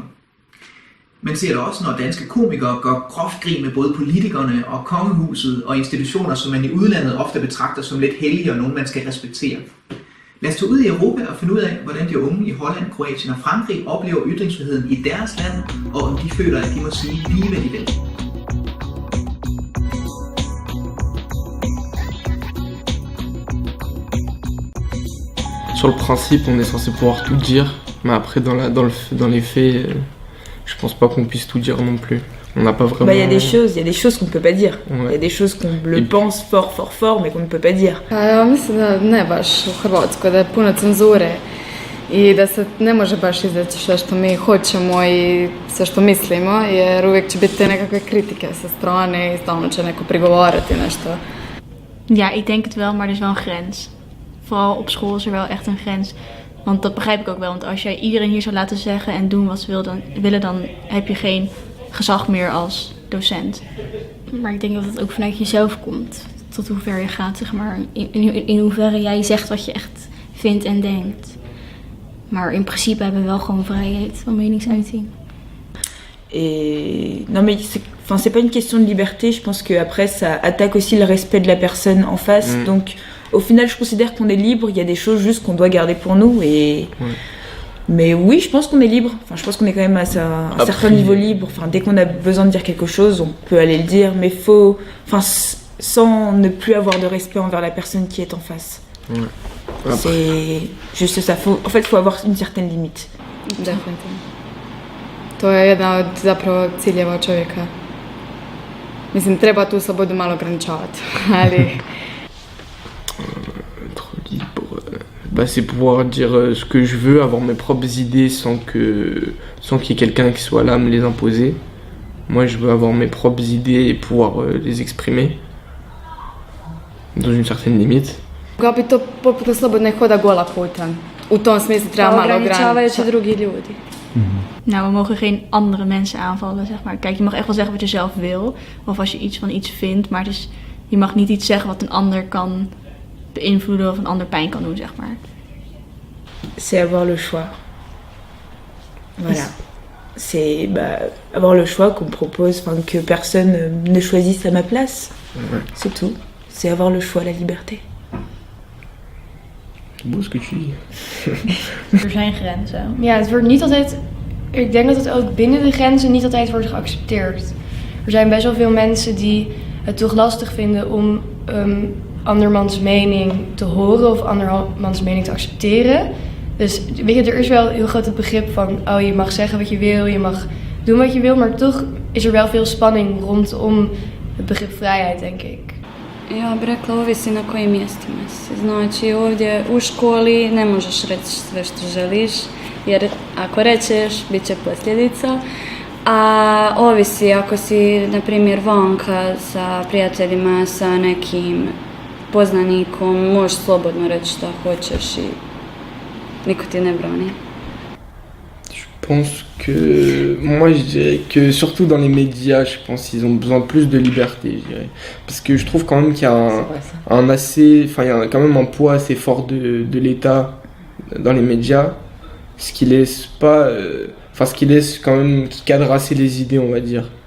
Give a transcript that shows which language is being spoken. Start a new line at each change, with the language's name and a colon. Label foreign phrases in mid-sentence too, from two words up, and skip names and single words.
Danish: Man ser det også, når danske komikere gør groft grin med både politikerne og kongehuset og institutioner, som man i udlandet ofte betragter som lidt hellige og nogen, man skal respektere. Lad os tage ud i Europa og finde ud af, hvordan de unge i Holland, Kroatien og Frankrig oplever ytringsfriheden i deres land, og om de føler, at de må sige lige hvad de vil.
French: Sur le principe, on est censé pouvoir tout dire, mais après dans les faits, je pense pas qu'on puisse tout dire non plus. On n'a pas vraiment... Il y a des choses qu'on ne peut pas dire. Il y a des choses qu'on le pense fort, mais qu'on ne peut pas dire.
Croatian: Ja mislim da ne baš u Hrvatskoj, da je puno cenzure i da se ne može baš izaći sve što mi hoćemo i sve što mislimo, jer uvijek će biti te nekakve kritike sa strane i stalno će neko prigovarati nešto.
Dutch: Ja, ik denk het wel, maar er is wel een grens. Vooral op school is er wel echt een grens. Want dat begrijp ik ook wel. Want als jij iedereen hier zou laten zeggen en doen wat ze willen, dan heb je geen gezag meer als docent. Maar ik denk dat het ook vanuit jezelf komt. Tot hoe ver je gaat, zeg maar. In hoeverre jij zegt wat je echt vindt en denkt. Maar in principe hebben we wel gewoon vrijheid van meningsuiting.
French: Et non mais c'est pas une question de liberté, je pense que après ça attaque aussi le respect de la personne en face. Donc au final, je considère qu'on est libre, il y a des choses juste qu'on doit garder pour nous et mais oui, je pense qu'on est libre. Enfin, je pense qu'on est quand même à un certain niveau libre. Enfin, dès qu'on a besoin de dire quelque chose, on peut aller le dire, mais sans ne plus avoir de respect envers la personne qui est en face. C'est juste ça. En fait, il faut avoir une certaine limite.
Croatian: Definitivno. To je jedna od zapravo ciljeva čovjeka. Mislim, treba tu slobodu malo ograničavati, ali...
French: Être libre, c'est pouvoir dire ce que je veux, avoir mes propres idées sans qu'il y ait quelqu'un qui soit là à me les imposer. Moi, je veux avoir mes propres idées et pouvoir les exprimer dans une certaine limite.
Croatian: Kao bi to poput slobodne hoda gola putem. U tom smislu treba malo ograničavati drugi ljudi.
Dutch: Nou, we mogen geen andere mensen aanvallen, zeg maar. Kijk, je mag echt wel zeggen wat je zelf wil. Of als je iets van iets vindt. Maar je mag niet iets zeggen wat een ander kan beïnvloeden of een ander pijn kan doen, zeg maar.
French: C'est avoir le choix. Voilà. C'est avoir le choix qu'on propose, que personne ne choisisse à ma place. C'est tout. C'est avoir le choix, la liberté. C'est beau ce que tu dis.
Dutch: Er zijn grenzen. Ja, het wordt niet altijd... Ik denk dat het ook binnen de grenzen niet altijd wordt geaccepteerd. Er zijn best wel veel mensen die het toch lastig vinden om andermans mening te horen of andermans mening te accepteren. Dus weet je, er is wel heel groot het begrip van, oh, je mag zeggen wat je wil, je mag doen wat je wil, maar toch is er wel veel spanning rondom het begrip vrijheid, denk ik.
Croatian: Ja bih rekla, ovisi na kojim mjestima si. Znači ovdje u školi ne možeš reći sve što želiš, jer ako rečeš, bit će posljedica. A ovisi ako si, na primjer, vanka sa prijateljima, sa nekim poznanikom, možeš slobodno reći šta hoćeš i niko ti ne brani.
French: Je pense que, moi je dirais que surtout dans les médias, je pense qu'ils ont besoin de plus de liberté, je dirais. Parce que je trouve quand même qu'il y a il y a quand même un poids assez fort de l'État dans les médias. ce qui laisse pas, ce qui laisse quand même, qui cadre assez les idées, on va dire.